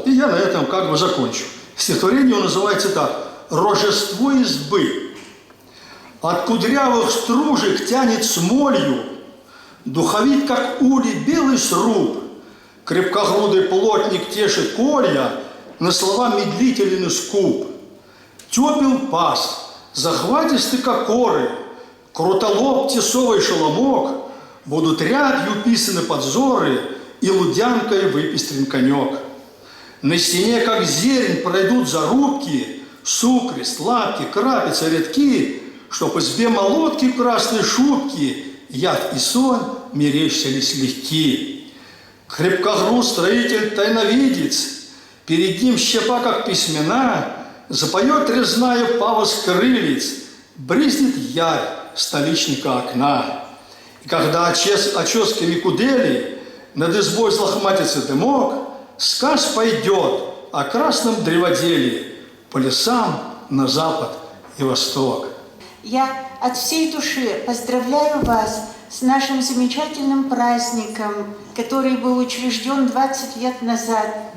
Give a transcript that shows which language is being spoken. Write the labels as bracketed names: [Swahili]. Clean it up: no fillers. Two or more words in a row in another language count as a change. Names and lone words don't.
[Russian] И я на этом как бы закончу. Стихотворение называется так: «Рожество избы. От кудрявых стружек тянет смолью, Духовит, как улей, белый сруб. Крепкогрудый плотник тешит колья, на слова медлителен и скуп. Тепел пас, захватисты кокоры, крутолоб тесовый шеломок, будут рябью писаны подзоры, и лудянкой выпестрен конек. На стене, как зерень, пройдут зарубки, сукрест, лапки, крапицы, редки, чтоб избе молотки в красной шубке яд и сон мерещились легки. Крепкогруд строитель тайновидец, перед ним щепа, как письмена, запоет резная павос крылец, бризнет ярь столичника окна. И когда оческами кудели над избой злохматится дымок, сказ пойдет о красном древоделе по лесам на запад и восток. Я от всей души поздравляю вас с нашим замечательным праздником, который был учрежден 20 лет назад.